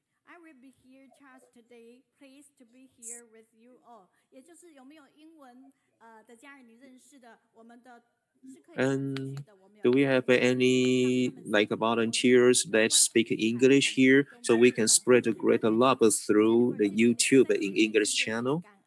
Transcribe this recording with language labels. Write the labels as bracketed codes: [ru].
[en] I will be here just today. Pleased to be here with you all. [zh] 也就是有没有英文的家人你认识的，我们的 [en] And do we have any like volunteers that speak English here so we can spread the greater love through the YouTube in English channel?